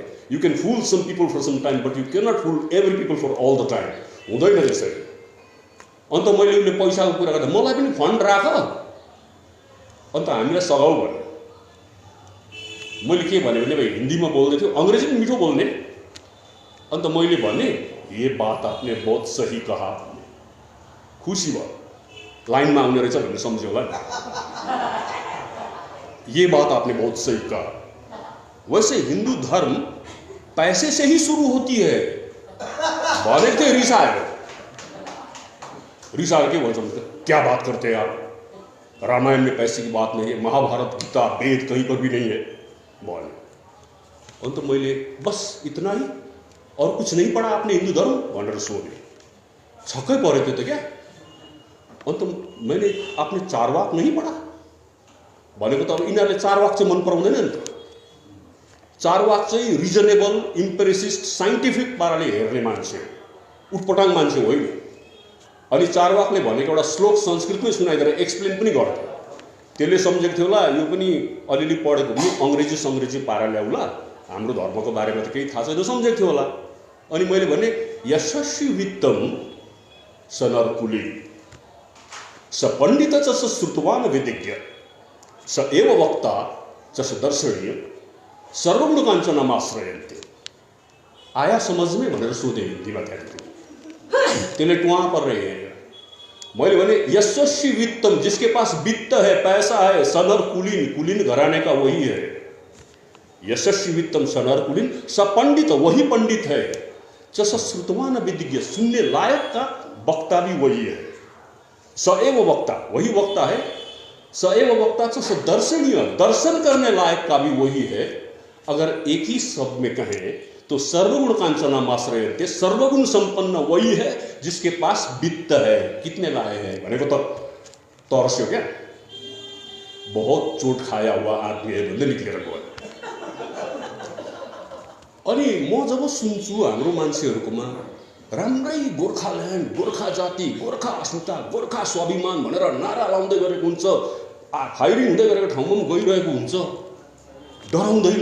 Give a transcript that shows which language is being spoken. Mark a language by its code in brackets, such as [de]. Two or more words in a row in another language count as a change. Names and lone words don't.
[en] You can fool some people for some time but you cannot fool every people for all the time. [ne] हुँदैन त्यसरी। अन्त मैले उसले पैसाको कुरा गर्दा मलाई पनि फन्ड राख, अन्त हामीलाई सघाउ भन्यो। मैले के भने भाइ हिन्दीमा बोल्दै थियो, अङ्ग्रेजी पनि मिठो बोल्ने। अन्त मैले भने [hi] ये बात आपने बहुत सही कहा। [ne] खुसी भयो, लाइनमा आउने रहेछ भन्ने सम्झ्यो होला। [hi] ये बात आपने बहुत सही कहा। वैसे हिंदू धर्म पैसे से ही शुरू होती है [ne] भनेको थियो। रिसायो के भन्छ, [hi] क्या बात करते हैं आप, रामायण में पैसे की बात नहीं है, महाभारत गीता वेद कहीं पर भी नहीं है भन्यो। [ne] अन्त मैले [hi] बस इतना ही और कुछ नहीं पढ़ा आपने हिंदू धर्म [ne] भनेर सोधेँ। छक्कै पऱ्यो त्यो त क्या। अन्त [hi] मैंने आपने चारवाक नहीं पढ़ा [ne] भनेको त अब यिनीहरूले चारवाक चाहिँ मन पराउँदैन नि त। चारवाक चाहिँ [en] reasonable, empiricist, scientific [ne] पाराले हेर्ने मान्छे, उटपटाङ मान्छे होइन। अनि चारवाकले भनेको एउटा श्लोक संस्कृतमै सुनाइदिएर एक्सप्लेन पनि गर्थ्यो। त्यसले सम्झेको थियो होला यो पनि अलिअलि पढेको पनि अङ्ग्रेजी पारा ल्याउला, हाम्रो धर्मको बारेमा त केही थाहा छैन सम्झेको थियो होला। अनि मैले भने [sa] यशस्वी वित्तम स नरकुली स पण्डित च स श्रुतवान विदिज्ञ स एव वक्ता च स दर्शनीय सर्वगुण काञ्चनमाश्रयन्ते। [hi] आया समझ में [ne] भनेर सोधेँ हिन्दीमा। त्यहाँदेखि त्यसले टुवा पर रहे। मैले भने [sa] यशस्वी वित्तम, [hi] जिसके पास वित्त है, पैसा है, [sa] सनर कुलीन, [hi] कुलीन घराने का वही है। [sa] यशस्वी वित्तम सनर कुलीन, स पंडित, [hi] वही पंडित है, [sa] च श्रुतवान विदिज्ञ, [hi] सुनने लायक का वक्ता भी वही है। [sa] स एव वक्ता, [hi] वही वक्ता है। [sa] स एव वक्ता च स दर्शनीय, [hi] दर्शन करने लायक का भी वही है। अगर एक ही शब्द में कहें तो [sa] सर्वगुण काञ्चनमाश्रयन्ते, [hi] सर्वगुण संपन्न वही है जिसके पास वित्त है। कितने लाए हैं [ne] भनेको त तर्स्यो क्या। [hi] बहुत चोट खाया हुआ आदमी है [ne] भन्दै निक्लेर गयो। अनि म जब सुन्छु हाम्रो मान्छेहरूकोमा राम्रै गोर्खाल्यान्ड, गोर्खा जाति, गोर्खा अस्मिता, गोर्खा स्वाभिमान भनेर नारा लाउँदै गरेको हुन्छ, फायरिङ हुँदै गरेको ठाउँमा पनि गइरहेको हुन्छ, डराउँदैन।